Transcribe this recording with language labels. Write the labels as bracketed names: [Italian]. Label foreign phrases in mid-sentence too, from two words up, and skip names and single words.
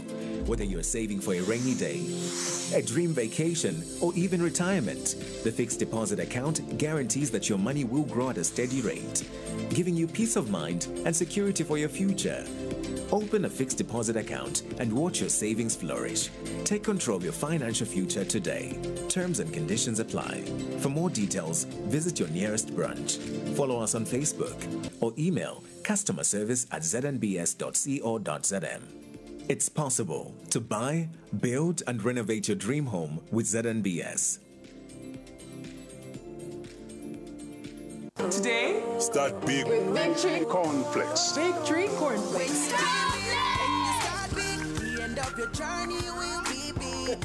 [English] Whether you're saving for a rainy day, a dream vacation, or even retirement, the fixed deposit account guarantees that your money will grow at a steady rate, giving you peace of mind and security for your future. Open a fixed deposit account and watch your savings flourish. Take control of your financial future today. Terms and conditions apply. For more details, visit your nearest branch. Follow us on Facebook or email customerservice@znbs.co.zm. It's possible to buy, build, and renovate your dream home with ZNBS. Today, start big with Victory Cornflakes. Victory Cornflakes. The end of your journey will be big.